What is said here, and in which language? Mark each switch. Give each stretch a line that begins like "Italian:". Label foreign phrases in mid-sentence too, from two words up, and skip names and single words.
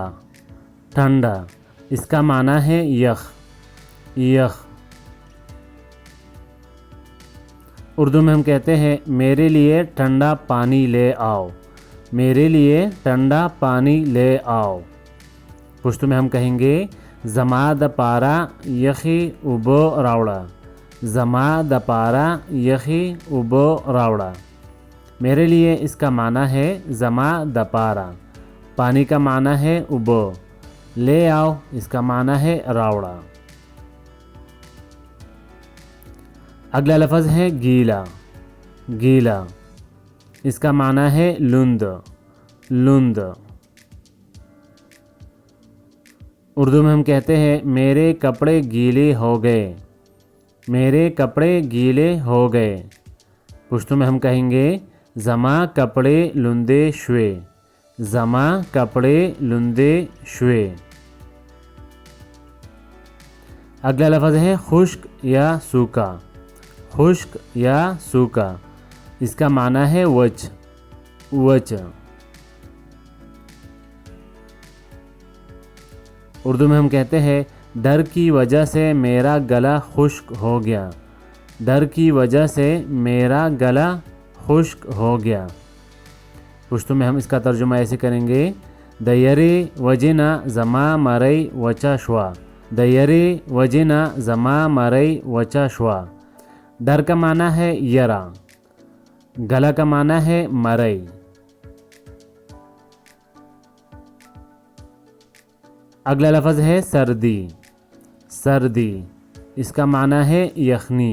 Urdu: ٹھنڈا، اس کا معنی ہے یخ۔
Pashto: یخ۔
Urdu: اردو میں ہم کہتے ہیں میرے لیے ٹھنڈا پانی لے آؤ۔ میرے لیے ٹھنڈا پانی لے آؤ۔ پشتو میں ہم کہیں گے
Pashto: زما د پارا یخی اوبو راوڑا۔ زما د پارا یخی اوبو راوڑا۔
Urdu: میرے لیے اس کا معنی ہے
Pashto: زما د پارا،
Urdu: پانی کا معنی ہے اوبو، لے آؤ اس کا معنی ہے راوڑا۔ اگلا لفظ ہے گیلا۔ گیلا، اس کا معنی ہے لند۔
Pashto: لند۔
Urdu: اردو میں ہم کہتے ہیں میرے کپڑے گیلے ہو گئے۔ میرے کپڑے گیلے ہو گئے۔ پشتو میں ہم کہیں گے
Pashto: زما کپڑے لندے شوے۔ زما کپڑے لندے شوے۔
Urdu: اگلا لفظ ہے خشک یا سوکھا۔ خشک یا سوکھا، اس کا معنی ہے وچ۔
Pashto: وچ۔
Urdu: اردو میں ہم کہتے ہیں ڈر کی وجہ سے میرا گلا خشک ہو گیا۔ ڈر کی وجہ سے میرا گلا خشک ہو گیا۔ پشتو میں ہم اس کا ترجمہ ایسے کریں گے
Pashto: دیری وجنا زما مرئی وچا شوا۔ دیری وجنا زما مرئی وچا شوا۔
Urdu: ڈر کا معنی ہے یرا، گلا کا معنی ہے مرئی۔ اگلا لفظ ہے سردی۔ سردی، اس کا معنی ہے یخنی۔